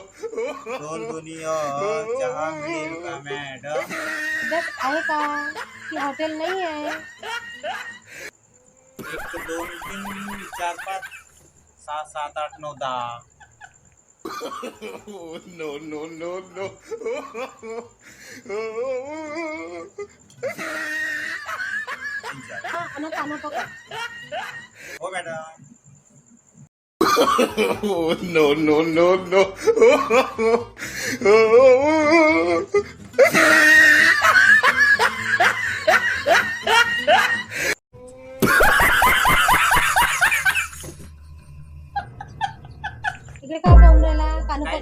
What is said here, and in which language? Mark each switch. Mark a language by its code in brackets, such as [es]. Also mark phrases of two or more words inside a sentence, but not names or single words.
[mr] 2 2 चहा मिळेल का मॅडम? बस आहे का की हॉटेल नाही आहे? 1 2 3 4 5 6 7 8 9 10. [en] Oh, no, no, no, no. [mr] हा आणि काना पकड. हो मॅडम. [en] Oh, no, no, no, no. [mr] इकडे काय पाहून राहिला? काना काय